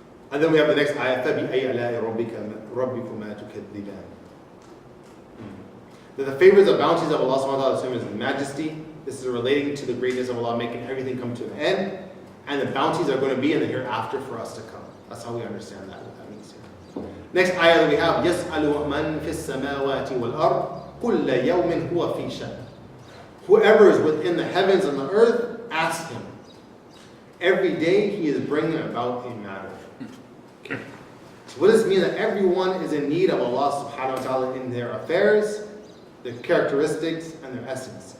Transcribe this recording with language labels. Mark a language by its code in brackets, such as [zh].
[en] And then we have the next ayah. [ar] فَبِأَيْ عَلَاءِ رَبِّكُمَا تُكَذِّبَانِ. [en] The favors and bounties of Allah subhanahu wa ta'ala is His majesty. This is relating to the greatness of Allah, making everything come to an end. And the bounties are going to be in the hereafter for us to come. That's how we understand that, what that means here. Next ayah that we have, [ar] يَسْأَلُ مَنْ فِي السَّمَاوَاتِ وَالْأَرْضِ كُلَّ يَوْمٍ هُوَ فِي شَأْنٍ. [en] Whoever is within the heavens and the earth, ask Him. Every day He is bringing about a matter. So what does it mean? That everyone is in need of Allah subhanahu wa ta'ala in their affairs, their characteristics, and their essence.